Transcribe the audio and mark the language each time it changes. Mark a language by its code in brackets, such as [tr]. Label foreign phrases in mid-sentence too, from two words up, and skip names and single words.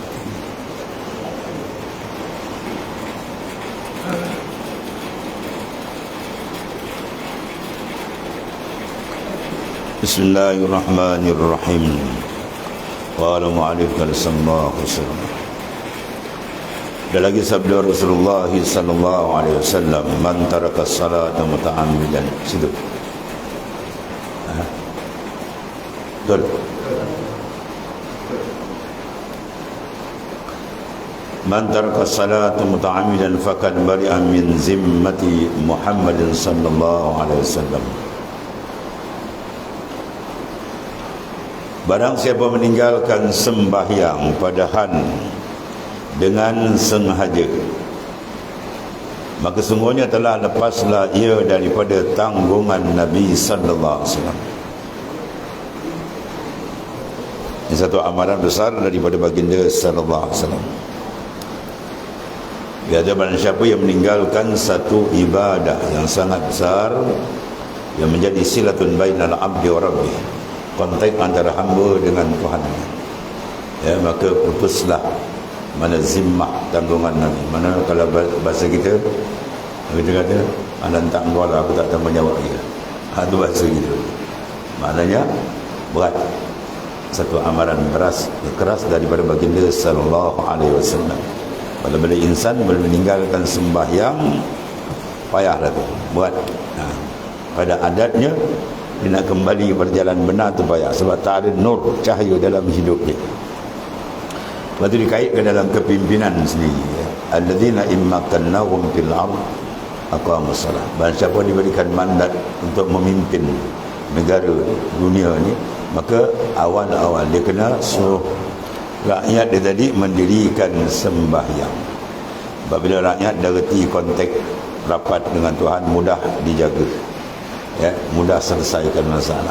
[ar] بسم الله الرحمن الرحيم. قال مؤلف صلى الله عليه وسلم. [ms] Ada lagi sabda Rasulullah [ar] صلى الله عليه وسلم، من ترك الصلاة متعمدا. [ms] Situ. Betul. [ar] من ترك الصلاة متعمدا فقد برئ من ذمة محمد صلى الله عليه وسلم. [ms] Barang siapa meninggalkan sembahyang padahal dengan sengaja, maka sungguhnya telah lepaslah ia daripada tanggungan Nabi [ar] صلى الله عليه وسلم. [ms] Ini satu amaran besar daripada baginda [ar] صلى الله عليه وسلم. [ms] Biada barang siapa yang meninggalkan satu ibadah yang sangat besar, yang menjadi [ar] صلة بين العبد وربه, [ms] kontak antara hamba dengan Tuhan, ya, maka putuslah mana zimmah, tanggungan Nabi. Mana kalau bahasa kita kata anak tak engkau lah, aku tak tanggung jawab dia. Itu bahasa kita. Maknanya berat. Satu amaran keras daripada baginda [ar] صلى الله عليه وسلم. [ms] Bila insan meninggalkan sembahyang, payahlah tu, berat. Pada adatnya dia nak kembali berjalan benar tu payah, sebab tak ada nur, cahaya dalam hidup dia. Lepas tu dikaitkan dalam kepimpinan sendiri, [ar] الذين إن مكناهم في الأرض أقاموا الصلاة. [ms] Barang siapa diberikan mandat untuk memimpin negara dunia ni, maka awal-awal dia kena suruh rakyat dia tadi mendirikan sembahyang. Apabila rakyat dah reti kontak rapat dengan Tuhan, mudah dijaga, ya, mudah selesaikan masalah.